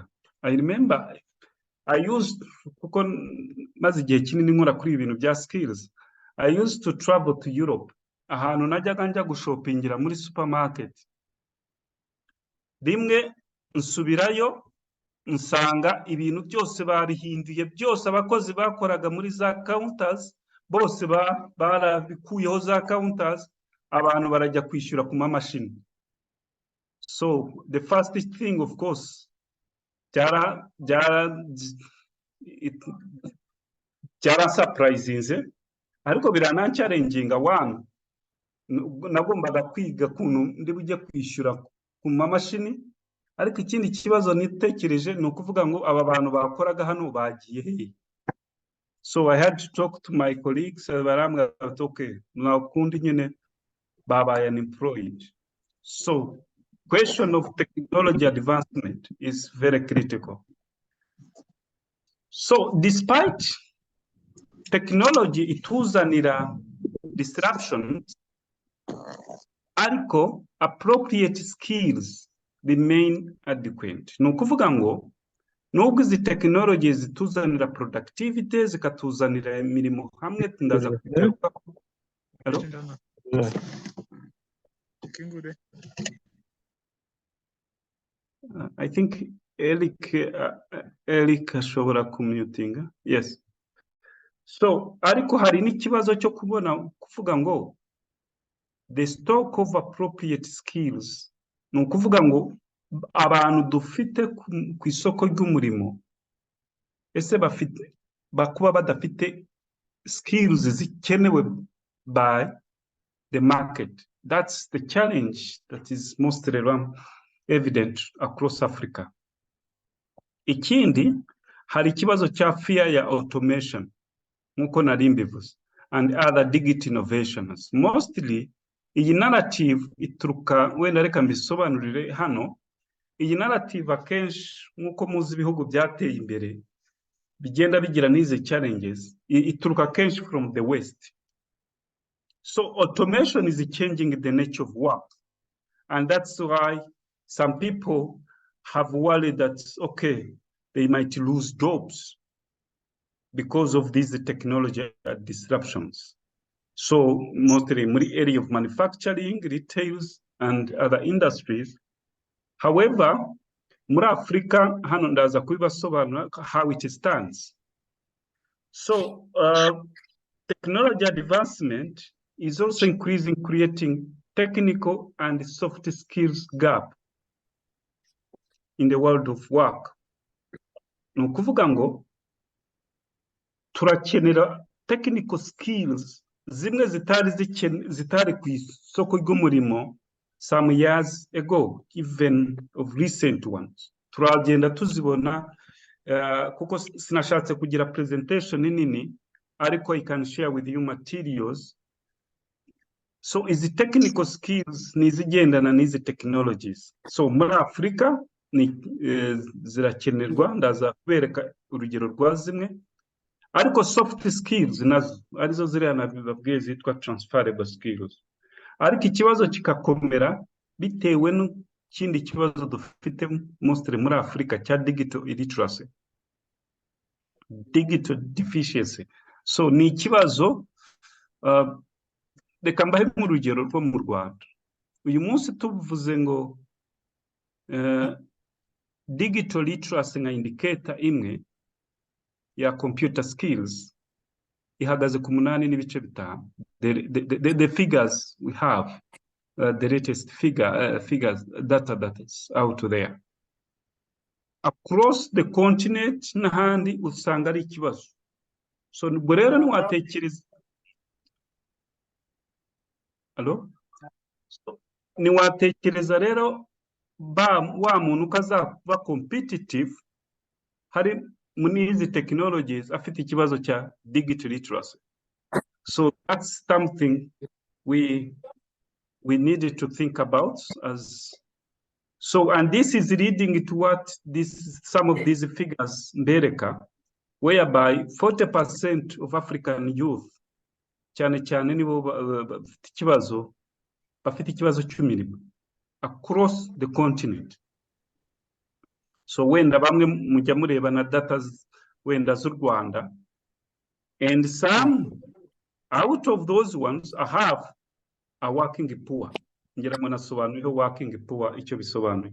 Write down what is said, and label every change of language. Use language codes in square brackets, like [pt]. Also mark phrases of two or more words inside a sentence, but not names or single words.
[en] I remember I used, [rw] maze igihe kinini nkora kuri ibintu bya skills, [en] I used to travel to Europe. [rw] Ahantu najyaga njya gushopingira muri supermarket, rimwe nsubirayo nsanga ibintu byose barihinduye, byose abakozi bakoraga muri za counters bose barabikuyeho za counters, abantu barajya kwishyura ku mamashini. [en] So the first thing, of course, [rw] byarasapurayizinze ariko biranancarenginga one nagombaga kwiga kuntu ndi bujye kwishyura ku mamashini ariko ikindi kibazo nitekereje ni ukuvuga ngo aba bantu bakoraga hano bagiye hehe. [en] So I had to talk to my colleagues [rw] barambwira bati okay nakundi nyine babaye unemployed. [en] So question of technology advancement is very critical. So despite technology ituzanira disruption ariko appropriate skills remain adequate. [rw] Ni ukuvuga ngo nubwo izi technology zituzanira productivity zikatuzanira imirimo hamwe ndaza kugaruka. [en] I think Eric [rw] ashobora kumutinga. [en] Yes. [rw] So ariko hari n'ikibazo cyo kuvuga ngo [en] the stock of appropriate skills [rw] ni ukuvuga ngo abantu dufite ku isoko ry'umurimo ese bafite bakuba badafite skills zikenewe [en] by the market. That's the challenge that is most evident across Africa. [rw] Ikindi hari ikibazo cya fear ya automation nkuko nari mbivuze [en] and other digital innovations. [rw] Mostly iyi narrative ituruka wenda reka mbisobanurire hano. Iyi narrative akenshi nkuko muzi ibihugu byateye imbere bigenda bigira n'izi challenges ituruka kenshi [en] from the west. So automation is changing the nature of work, and that's why some people have worried that okay they might lose jobs because of these technology disruptions. So mostly in the area of manufacturing, retails, and other industries. However, [rw] muri Africa hano ndaza kubibasobanura [en] how it stands. So technology advancement is also increasing, creating technical and soft skills gap in the world of work. [rw] Ni ukuvuga ngo turakenera [en] technical skills [rw] zimwe zitari ku isoko ry'umurimo [en] some years ago, even of recent ones. [rw] Turagenda tuzibona kuko sinashatse kugira presentation nini ariko [en] I can share with you materials. [rw] So izi [en] technical skills [rw] nizigendana n'izi technologies. So muri Africa ni zirakenerwa ndaza kubereka urugero rwa zimwe ariko [en] soft skills [rw] nazo arizo ziriya nabibabwiye zitwa [en] transferable skills. [rw] Ariko ikibazo kikakomera bitewe n'ikindi kibazo dufite mostly muri Africa cya [en] digital illiteracy, digital deficiency. [rw] So ni ikibazo reka mbahe nk'urugero rwo mu Rwanda. Uyu munsi tuvuze ngo [en] digital literacy [rw] nka indicator imwe ya [en] computer skills [rw] ihagaze ku 8.5. [en] The figures we have, the latest figures data that is out there across the continent [rw] n'ahandi usanga ari ikibazo. So nubwo rero niwatekereza niwatekereza rero wa muntu ukazaba competitive hari muri izi technologies afite ikibazo cya [en] digital literacy. So that's something we needed to think about as so, and this is leading to what some of these figures mbereka, whereby 40% of African youth [rw] cyane nibo bafite ikibazo cy'imirimo [en] across the continent. [rw] So wenda bamwe mujya mureba na data wenda z'u Rwanda, [en] and some out of those ones have a working poor. [rw] Ngira ngo nasobanuye [en] working poor [rw] icyo bisobanuye.